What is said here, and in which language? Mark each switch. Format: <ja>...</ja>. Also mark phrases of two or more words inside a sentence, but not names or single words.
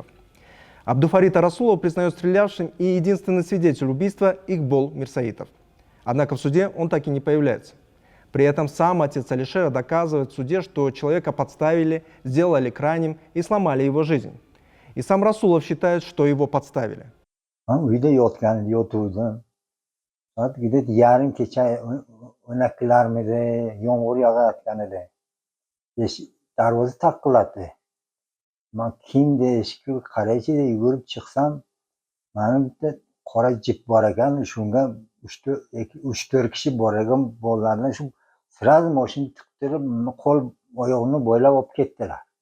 <ru>Абдуфарита Расулова признает стрелявшим и единственный свидетель убийства Игбол Мирсаитов. Однако в суде он так и не появляется. При этом сам отец Алишера доказывает в суде, что человека подставили, сделали крайним и сломали его жизнь. И сам Расулов считает, что его подставили.</ru> <uz>Uyda yotuvdim. Soat 1:30 kecha o'naklarmidi, yomg'ir yog'ayotgan edi. Darvoza taqilladi. Men kim deyishga qaraychi yugurib chiqsam, mani bitta qora jip bor ekan, shunga 3-4 kishi bor ekan, bolalarni shu sразу mashina tiqtirib, qo'l oyog'ini bo'ylab olib ketdilar.</uz>